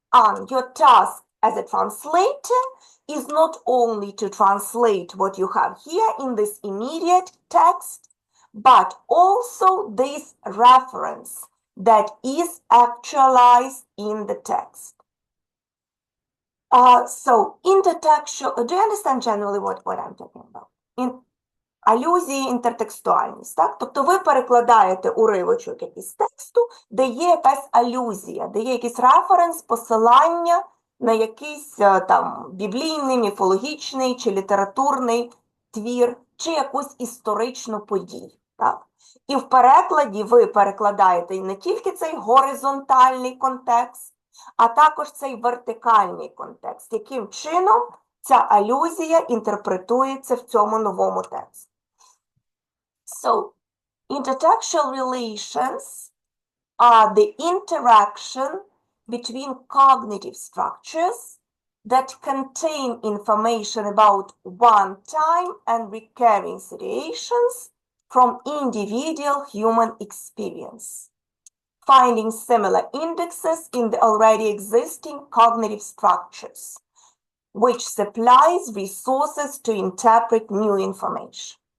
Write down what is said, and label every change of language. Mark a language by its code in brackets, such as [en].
[en] And your task as a translator is not only to translate what you have here in this immediate text, but also this reference that is actualized in the text. So intertextual, do you understand generally what I'm talking about? [uk] Алюзії, інтертекстуальність, так? Тобто ви перекладаєте уривочок якийсь тексту, де є якась алюзія, де є якийсь референс, посилання на якийсь там біблійний, міфологічний чи літературний твір, чи якусь історичну подію, так? І в перекладі ви перекладаєте не тільки цей горизонтальний контекст, а також цей вертикальний контекст, яким чином ця алюзія інтерпретується в цьому новому тексті. [en] So, intertextual relations are the interaction between cognitive structures that contain information about one-time and recurring situations from individual human experience, finding similar indexes in the already existing cognitive structures, which supplies resources to interpret new information.